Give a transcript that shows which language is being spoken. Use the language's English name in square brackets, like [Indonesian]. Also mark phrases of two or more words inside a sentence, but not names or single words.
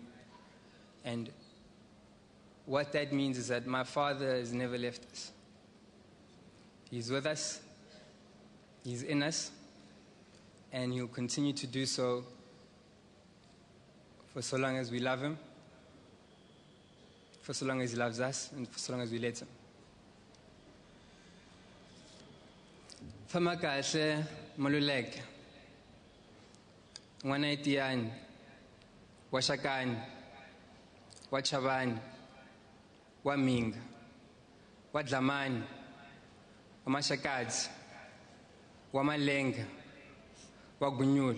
[English] And what that means is that my father has never left us. He's with us. He's in us, and he'll continue to do so for so long as we love him, for so long as he loves us, and for so long as we let him. [Tsonga] Fama kahle Maluleke, ngwana Etiane, wa Shakane, wa Chabane, wa Minga, wa Dlamani, wa Mashakadzi, wa Malenga, wa Gunyula.